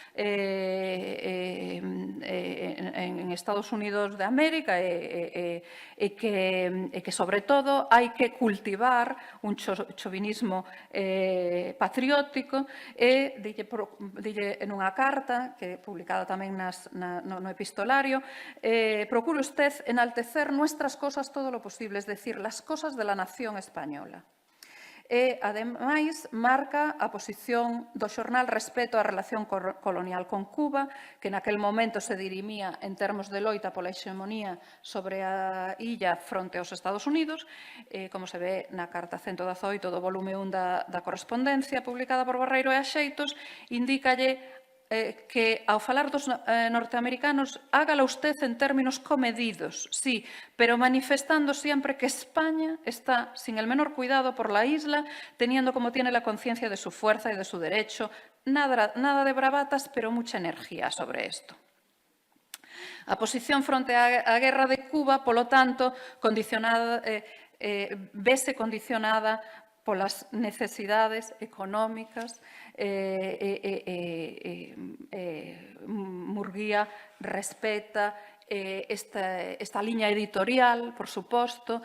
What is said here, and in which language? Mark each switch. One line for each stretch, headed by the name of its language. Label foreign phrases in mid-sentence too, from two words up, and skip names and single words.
Galician: en Estados Unidos de América e que, sobre todo, hai que cultivar un chauvinismo patriótico e dille en unha carta que publicada tamén no epistolario,
Spanish: procure usted enaltecer nuestras cosas todo lo posible, es decir, las cosas de la nación española.
Galician: E, ademais, marca a posición do xornal respecto á relación colonial con Cuba, que naquel momento se dirimía en termos de loita pola hexemonía sobre a illa fronte aos Estados Unidos, como se ve na carta 118 do volume 1 da correspondencia publicada por Barreiro e Axeitos, indícalle que ao falar dos norteamericanos
Spanish: hágalo usted en términos comedidos, sí, pero manifestando siempre que España está sin el menor cuidado por la isla, teniendo como tiene la conciencia de su fuerza y de su derecho, nada de bravatas, pero mucha energía sobre esto.
Galician: A posición fronte á guerra de Cuba, polo tanto, vese condicionada polas necesidades económicas. Murguía respeta esta liña editorial, por suposto.